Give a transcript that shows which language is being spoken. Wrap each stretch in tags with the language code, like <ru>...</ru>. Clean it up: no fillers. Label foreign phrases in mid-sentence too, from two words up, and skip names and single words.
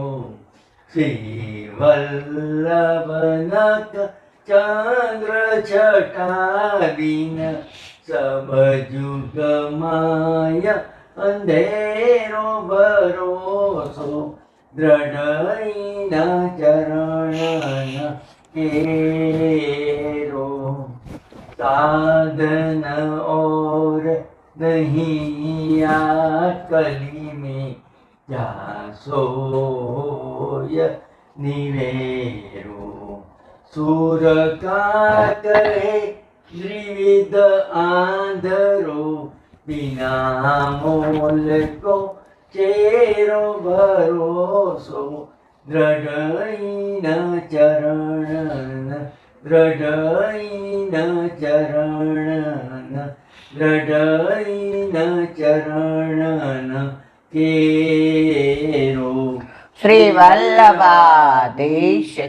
<bra>श्री वल्लभनक चंद्र छटावीन सब जुगमाय अंधेरो भरोसो. द्रढ़इन चरण केरो. साधन और नहीं आ कली में जा सोय निवेरो. सुर का करे द्विविध आंधरो, बिना मोल को चेरो भरोसो. द्रढ़इन चरण, द्रढ़इन चरण, द्रढ़इन चरण केरो.</bra> <hi>श्री वल्लभाधीश की जय.</hi>